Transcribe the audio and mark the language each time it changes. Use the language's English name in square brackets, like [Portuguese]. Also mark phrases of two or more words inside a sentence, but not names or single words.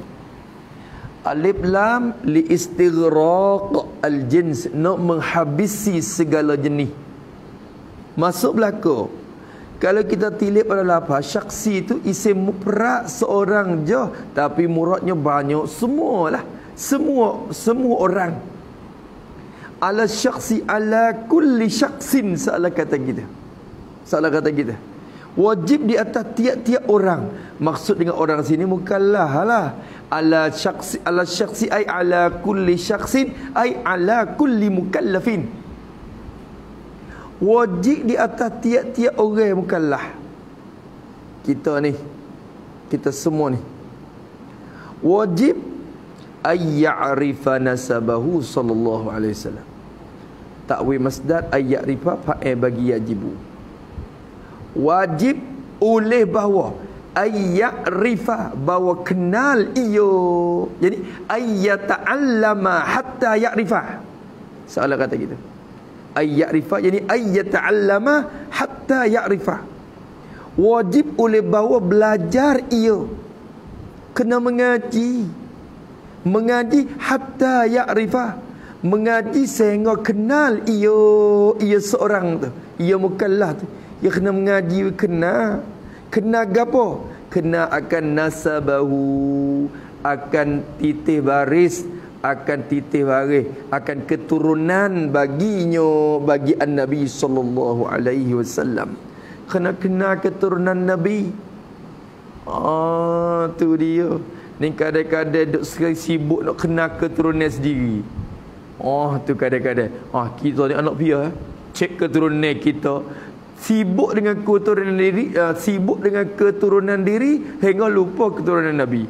[Arabic] ألف لام لاستغراق الجنس, [Malay] nak menghabisi segala jenis. Masuk belaka. Kalau kita tilik pada lafaz syakhsi itu [Arabic] اسم مفرد [Malay] seorang je, tapi muradnya banyak, semualah. Semua orang. [Arabic] على شخص على كل شخص, [Malay] salah kata kita. Wajib di atas tiap-tiap orang. Maksud dengan orang sini mukallaf lah. [Arabic] على شخص أي على كل شخص أي على كل مكلف. [Malay] Wajib di atas tiap-tiap orang mukallaf. Kita semua ni wajib [Arabic] أن يعرف نسبه صلى الله عليه وسلم. تأويل مصدر أن يعرف فاعل bagi yajibu. [Malay] Wajib oleh bahawa [Arabic] أن يعرف, [Malay] bahawa kenal iyo. [Arabic] Jadi أن يتعلم حتى يعرف. [Malay] Salah kata kita. [Arabic] أن يعرف jadi أن يتعلم حتى يعرف. [Malay] Wajib oleh bahawa belajar ia, kena mengaji [Arabic] حتى يعرف, [Malay] mengaji sehingga kenal ia seorang tu, ia mukallaf tu. Ia kena mengaji, kena gapo? Kena akan nasabahu, akan titih baris, akan keturunan baginya, bagi an-Nabi [Arabic] صلى الله عليه وسلم. [Malay] Kena keturunan Nabi. Tu dia. Ni kadang-kadang duk sibuk nak kenal keturunan sendiri. Tu kadang-kadang. Kita ni anak pia, cek keturunan kita. Sibuk dengan keturunan diri hingga lupa keturunan Nabi.